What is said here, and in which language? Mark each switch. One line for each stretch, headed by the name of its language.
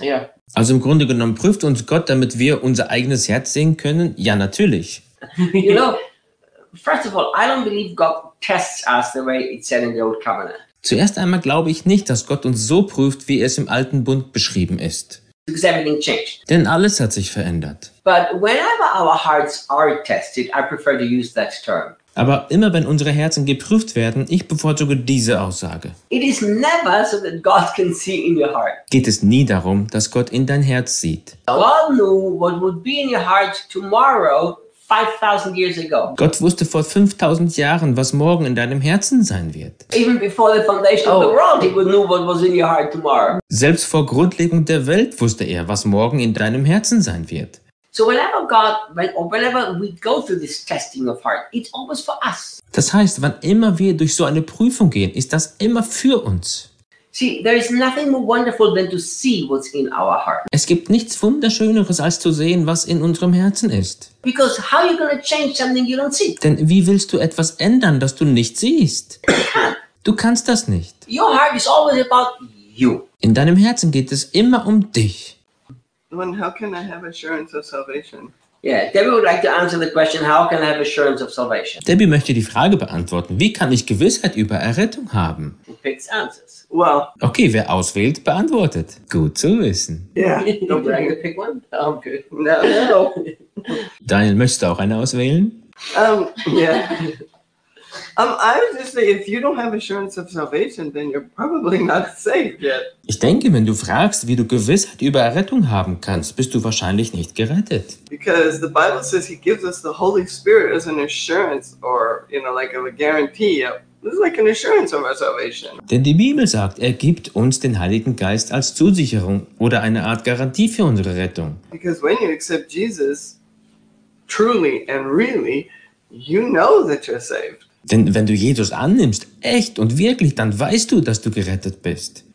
English: Yeah.
German: Also im Grunde genommen prüft uns Gott, damit wir unser eigenes Herz sehen können? Ja, natürlich.
English: You know, first of all, I don't believe God tests us the way it's said in the Old Covenant.
German: Zuerst einmal glaube ich nicht, dass Gott uns so prüft, wie es im Alten Bund beschrieben ist.
English: Because everything changed.
German: Denn alles hat sich verändert.
English: But whenever our hearts are tested, I prefer to use that term.
German: Aber immer wenn unsere Herzen geprüft werden, ich bevorzuge diese Aussage.
English: It is never so that God can see in your heart.
German: Geht es nie darum, dass Gott in dein Herz sieht.
English: God knew what would be in your heart tomorrow 5000 years ago.
German: Gott wusste vor 5000 Jahren, was morgen in deinem Herzen sein wird.
English: Even before the foundation of the world, he would know what was in your heart tomorrow.
German: Selbst vor Grundlegung der Welt wusste er, was morgen in deinem Herzen sein wird.
English: So whenever God, whenever we go through this testing of heart, it's always for us.
German: Das heißt, wann immer wir durch so eine Prüfung gehen, ist das immer für uns.
English: See, there is nothing more wonderful than to see what's in our heart.
German: Es gibt nichts Wunderschöneres, als zu sehen, was in unserem Herzen ist.
English: Because how are you going to change something you don't see?
German: Denn wie willst du etwas ändern, das du nicht siehst? Du kannst das nicht.
English: Your heart is always about you.
German: In deinem Herzen geht es immer um dich.
English: Then how can I have assurance of salvation? Yeah, Debbie would like to answer the question, how can I have assurance of salvation?
German: Debbie möchte die Frage beantworten, wie kann ich Gewissheit über Errettung haben?
English: Who picks answers? Well.
German: Okay, wer auswählt, beantwortet. Gut zu wissen.
English: Yeah. Don't bring the pick one? Oh, good. No.
German: Daniel, möchtest du auch eine auswählen?
English: Obviously, if you don't have assurance of salvation, then you're probably not saved yet.
German: Ich denke, wenn du fragst, wie du Gewissheit über Errettung haben kannst, bist du wahrscheinlich nicht gerettet.
English: Because the Bible says he gives us the Holy Spirit as an assurance, or, you know, like a guarantee. This is like an assurance of our salvation.
German: Denn die Bibel sagt, er gibt uns den Heiligen Geist als Zusicherung oder eine Art Garantie für unsere Rettung.
English: Because when you accept Jesus truly and really, you know that you're saved.
German: Denn wenn du Jesus annimmst, echt und wirklich, dann weißt du, dass du gerettet bist.